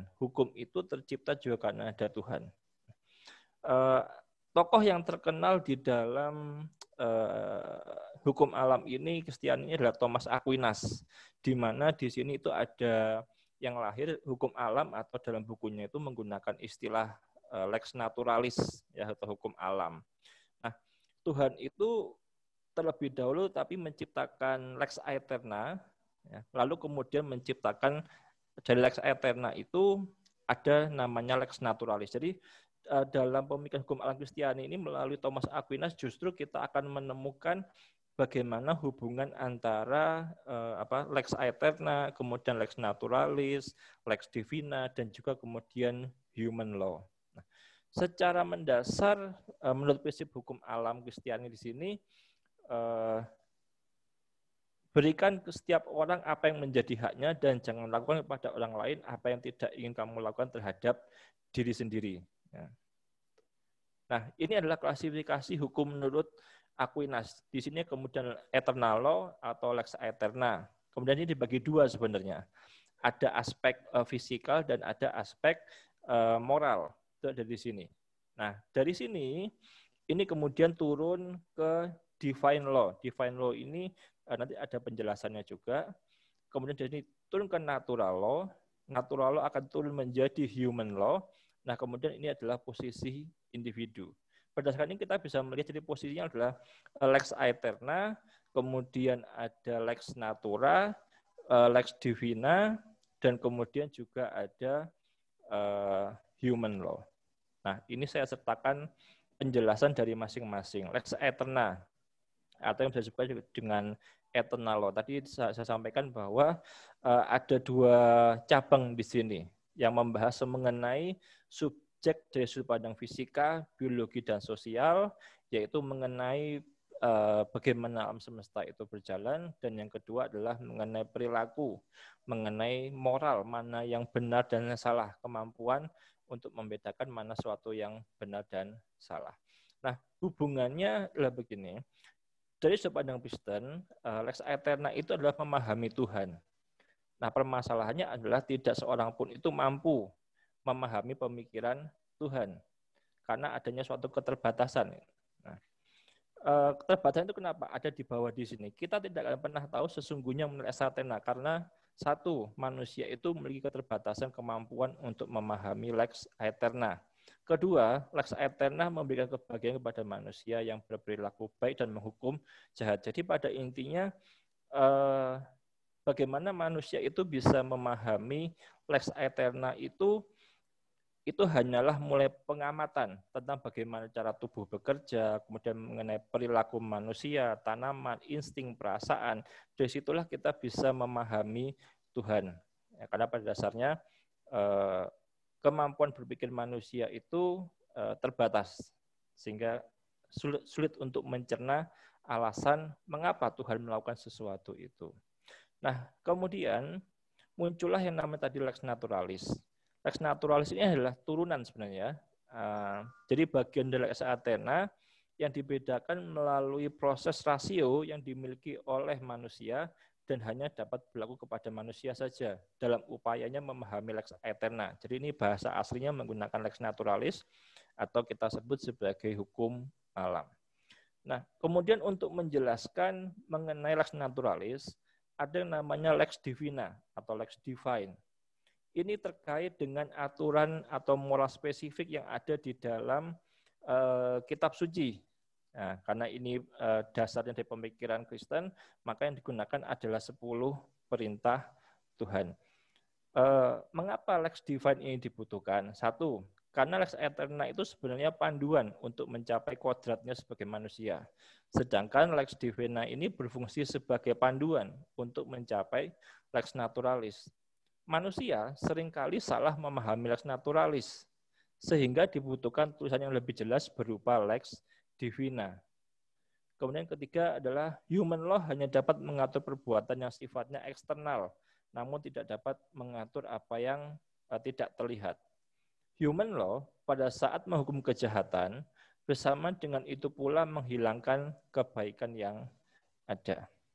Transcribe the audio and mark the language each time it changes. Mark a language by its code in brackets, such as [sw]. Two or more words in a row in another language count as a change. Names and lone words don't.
[id] Hukum itu tercipta juga karena ada Tuhan. Tokoh yang terkenal di dalam hukum alam ini Kristiani adalah Thomas Aquinas, di mana di sini itu ada yang lahir hukum alam atau dalam bukunya itu menggunakan istilah [la] lex naturalis, [id] ya, atau hukum alam. Nah, Tuhan itu terlebih dahulu tapi menciptakan [la] lex aeterna. [id] Ya, lalu kemudian menciptakan dari [la] lex aeterna [id] itu ada namanya [la] lex naturalis. [id] Jadi dalam pemikiran hukum alam Kristiani ini melalui Thomas Aquinas justru kita akan menemukan bagaimana hubungan antara [la] lex aeterna, [id] kemudian [la] lex naturalis, lex divina, [id] dan juga kemudian [en] human law. [id] Nah, secara mendasar menurut prinsip hukum alam Kristiani di sini berikan ke setiap orang apa yang menjadi haknya dan jangan lakukan kepada orang lain apa yang tidak ingin kamu lakukan terhadap diri sendiri. Nah, ini adalah klasifikasi hukum menurut Aquinas. Di sini kemudian [en] eternal law [id] atau [la] lex aeterna. [id] Kemudian ini dibagi dua sebenarnya. Ada aspek fisikal dan ada aspek moral. Itu ada di sini. Nah, dari sini ini kemudian turun ke [en] divine law. Divine law [id] ini nanti ada penjelasannya juga. Kemudian dari turun ke [en] natural law. Natural law [id] akan turun menjadi [en] human law. [id] Nah, kemudian ini adalah posisi individu. Berdasarkan ini kita bisa melihat jadi posisinya adalah [la] lex aeterna, [id] kemudian ada [la] lex natura, lex divina, [id] dan kemudian juga ada [en] human law. [id] Nah, ini saya sertakan penjelasan dari masing-masing. [la] Lex aeterna [id] atau yang bisa disebut dengan [en] eternal law. [id] Tadi saya sampaikan bahwa ada dua cabang di sini yang membahas mengenai subjek dari sudut pandang fisika, biologi, dan sosial, yaitu mengenai bagaimana alam semesta itu berjalan, dan yang kedua adalah mengenai perilaku, mengenai moral, mana yang benar dan salah, kemampuan untuk membedakan mana suatu yang benar dan salah. Nah, hubungannya adalah begini. Dari sudut pandang Kristen, [la] lex aeterna [id] itu adalah memahami Tuhan. Nah, permasalahannya adalah tidak seorang pun itu mampu memahami pemikiran Tuhan karena adanya suatu keterbatasan. Nah, keterbatasan itu kenapa? Ada di bawah di sini. Kita tidak akan pernah tahu sesungguhnya menurut [la] lex aeterna [id] karena satu, manusia itu memiliki keterbatasan kemampuan untuk memahami [la] lex aeterna. [id] Kedua, [la] lex aeterna [id] memberikan kebahagiaan kepada manusia yang berperilaku baik dan menghukum jahat. Jadi pada intinya bagaimana manusia itu bisa memahami [la] lex aeterna [id] itu hanyalah mulai pengamatan tentang bagaimana cara tubuh bekerja, kemudian mengenai perilaku manusia, tanaman, insting, perasaan. Dari situlah kita bisa memahami Tuhan. Ya, karena pada dasarnya kemampuan berpikir manusia itu terbatas, sehingga sulit untuk mencerna alasan mengapa Tuhan melakukan sesuatu itu. Nah, kemudian muncullah yang namanya tadi [la] lex naturalis. Lex naturalis [id] ini adalah turunan sebenarnya. Jadi bagian dari [la] lex aeterna [id] yang dibedakan melalui proses rasio yang dimiliki oleh manusia dan hanya dapat berlaku kepada manusia saja dalam upayanya memahami [la] lex aeterna. [id] Jadi ini bahasa aslinya menggunakan [la] lex naturalis [id] atau kita sebut sebagai hukum alam. Nah, kemudian untuk menjelaskan mengenai [la] lex naturalis, [id] ada yang namanya [la] lex divina [id] atau [la] lex divine. [id] Ini terkait dengan aturan atau moral spesifik yang ada di dalam kitab suci. Nah, karena ini dasarnya dari pemikiran Kristen, maka yang digunakan adalah 10 perintah Tuhan. Mengapa [la] lex divine [id] ini dibutuhkan? Satu, karena [la] lex eterna [id] itu sebenarnya panduan untuk mencapai kodratnya sebagai manusia. Sedangkan [la] lex divina [id] ini berfungsi sebagai panduan untuk mencapai [la] lex naturalis. [id] Manusia seringkali salah memahami [la] lex naturalis, [id] sehingga dibutuhkan tulisan yang lebih jelas berupa [la] lex divina. [id] Kemudian ketiga adalah [en] human law [id] hanya dapat mengatur perbuatan yang sifatnya eksternal, namun tidak dapat mengatur apa yang tidak terlihat. [en] Human law [id] pada saat menghukum kejahatan, bersama dengan itu pula menghilangkan kebaikan yang ada.